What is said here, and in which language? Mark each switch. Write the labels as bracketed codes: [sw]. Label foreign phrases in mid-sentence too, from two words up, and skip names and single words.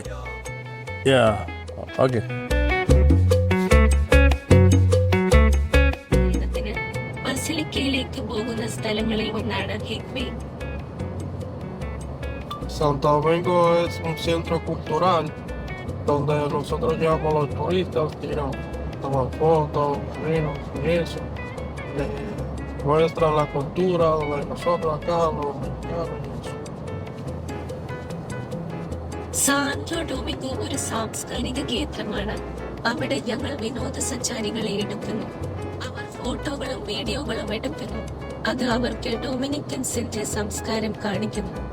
[ml] ഓക്കെ. ബസിലിക്കയിലേക്ക് പോകുന്ന സ്ഥലങ്ങളിൽ ഒന്നാണ് ഹിഗ്ബി. [es] Santo Domingo es un centro cultural donde nosotros llevamos a los turistas, toman fotos, vinos y eso. Muestran la cultura de nosotros acá, los mexicanos y eso. [ml] സാന്റോ ഡൊമിംഗോ ഒരു സാംസ്കാരിക കേന്ദ്രമാണ്. അവിടെ ഞങ്ങൾ വിനോദസഞ്ചാരികളെ എടുക്കുന്നു. അവർ ഫോട്ടോകളും വീഡിയോകളും എടുക്കുന്നു. അത് അവർക്ക് ഡൊമിനിക്കൻസിന്റെ സംസ്കാരം കാണിക്കുന്നു.